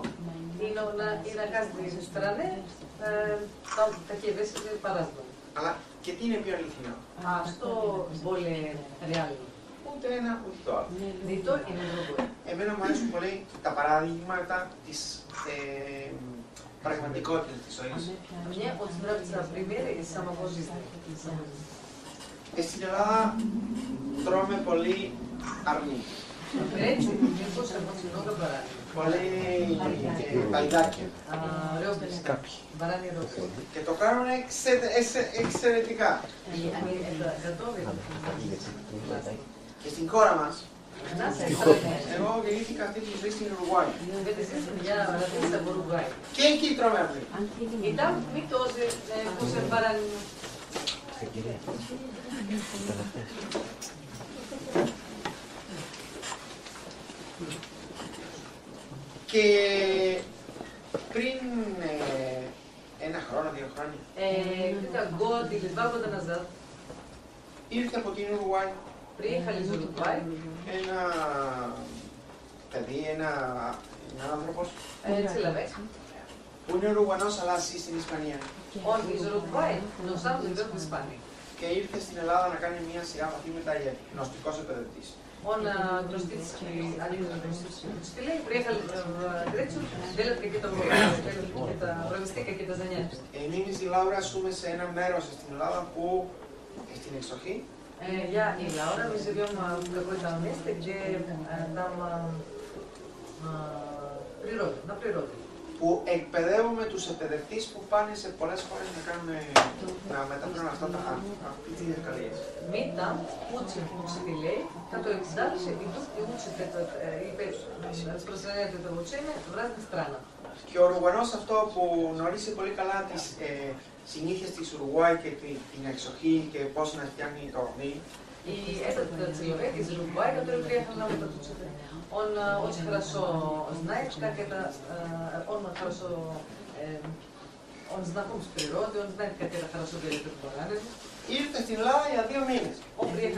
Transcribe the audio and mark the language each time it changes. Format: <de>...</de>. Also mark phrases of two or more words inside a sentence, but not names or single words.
<ru>И на каждой стране там такие вещи по-разному.</ru> <el>Αλλά και τι είναι πιο αληθινό.</el> <ru>А что более реально?</ru> <el>Ούτε ένα ούτε το άλλο.</el> <ru>Ни то и ни другое.</ru> <el>Εμένα μου αρέσουν πολύ τα παραδείγματα της πραγματικότητας της ζωής.</el> <ru>Мне очень нравятся примеры из самого жизни.</ru> <el>Στην Ελλάδα τρώμε πολύ αρνί,</el> <ru>В Греции мы кушаем очень много баранины.</ru> <el>πολύ παϊδάκια</el> <ru>Ребрышки, бараньи ребра.</ru> <el>και το κάνουν εξαιρετικά.</el> <ru>И они это готовят.</ru> <el>Και στην χώρα μας,</el> <ru>У нас это</ru> <el>εγώ γεννήθηκα αυτή τη ζωή στην Ουρουγουάη</el> <ru>в этой жизни я родился в Уругвае.</ru> <el>και εκεί τρώμε αρνί.</el> <ru>И там мы тоже кушаем баранину.</ru> <el>Και πριν ένα χρόνο, 2 χρόνια,</el> <ru>Где-то год или 2 года назад</ru> <el>ήρθε από την Ουρουγουάη</el> <ru>приехали из Уругвая</ru> <el>ένα παιδί, ένα άνθρωπος</el> <ru>человек.</ru> <el>που είναι Ουρουγουανός αλλά ζει στην Ισπανία.</el> <ru>Он из Уругвая, но сам живет в Испании.</ru> <el>Και ήρθε στην Ελλάδα να κάνει μια σειρά μαθήματα για γνωστικός εκπαιδευτής.</el> <ru>Он грузинский, один из грузинских учителей, приехали в Грецию, делать какие-то провести какие-то занятия.</ru> <el>Εμείς η Λάουρα ζούμε σε ένα μέρος στην Ελλάδα που στην εξοχή</el> <ru>Я и Лаура, мы живем в каком-то месте, где там природа, на природе.</ru> <el>που εκπαιδεύουμε τους εκπαιδευτές που πάνε σε πολλές χώρες να μεταφέρουν αυτή τη διδασκαλία.</el> <ru>Мы там учим учителей, которые дальше идут и учат распространяют это учение в разных странах.</ru> <el>Και ο Ουρουγουανός αυτό που γνωρίζει πολύ καλά τις συνήθειες της Ουρουγουάη και την εξοχή και πώς να φτιάχνει το αρνί.</el> <ru>И этот человек из Уругвая, который приехал нам этот учитель, он очень хорошо знает, как это, он хорошо, он знаком с природой, он знает, как это хорошо делать эту баранину.</ru> <el>Ήρθε στην Ελλάδα για 2 μήνες</el> <ru>Он приехал</ru>